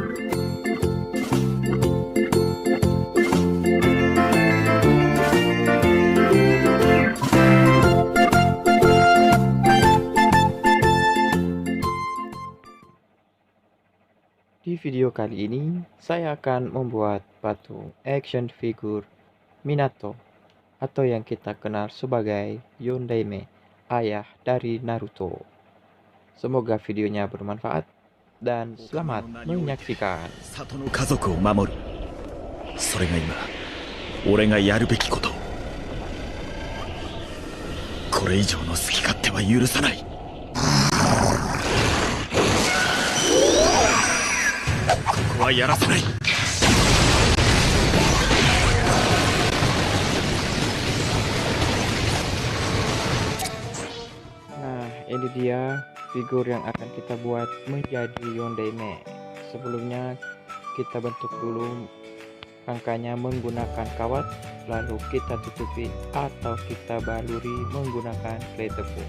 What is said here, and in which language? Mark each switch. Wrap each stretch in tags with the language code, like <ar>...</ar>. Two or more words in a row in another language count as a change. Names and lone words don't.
<id>Di video kali ini, saya akan membuat patung</id> <en>action figure</en> <id>Minato atau yang kita kenal sebagai Yondaime, ayah dari Naruto. Semoga videonya bermanfaat dan selamat menyaksikan.</id> <ja>里の家族を守る。それが今俺がやるべきこと。これ以上の好き勝手は許さない。ここはやらせない。</ja> <id>Nah, ini dia figur yang akan kita buat menjadi Yondaime. Sebelumnya kita bentuk dulu rangkanya menggunakan kawat, lalu kita tutupi atau kita baluri menggunakan clay tepung.</id>